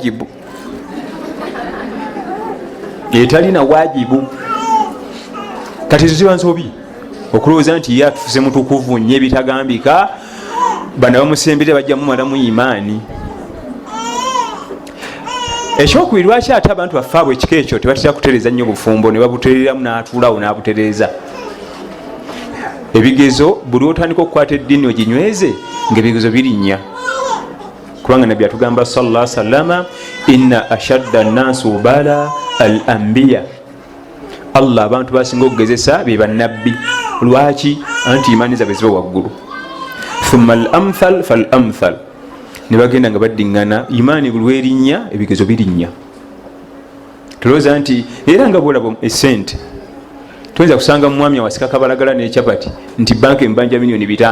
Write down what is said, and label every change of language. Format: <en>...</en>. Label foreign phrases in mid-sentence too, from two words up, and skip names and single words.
<lg>wajibu kati ziba nsobi okulowooza nti ye atufuse mutukuvu nnyo ebitagambika bana bamusembere bajja mumalamu imaani ekyokubiri lwaki ate abantu baffe abo ekika ekyo tebatera kutereza nnyo bufumbo ne babutereramu n'atuulawo n'abutereza ebigezo buli otandika okukwata eddiini oginyweze ngaebigezo birinnya kubanga nabbi atugamba</lg> <ar>صلى الله عليه وسلم إن أشد الناس بلاء الأنبياء</ar> <lg>Allah abantu basinga okugezesa be bannabbi lwaki anti imaani zaabwe ziba waggulu</lg> <ar>ثم الأمثل فالأمثل</ar> <lg>ne bagenda nga baddiŋŋana imaani buli werinnya ebigezo birinnya tulowooza nti era nga bwolaba esente tuyinza kusanga mumwami awasika kabalagala n'ekyapati nti banka embanja $5,000,000</lg>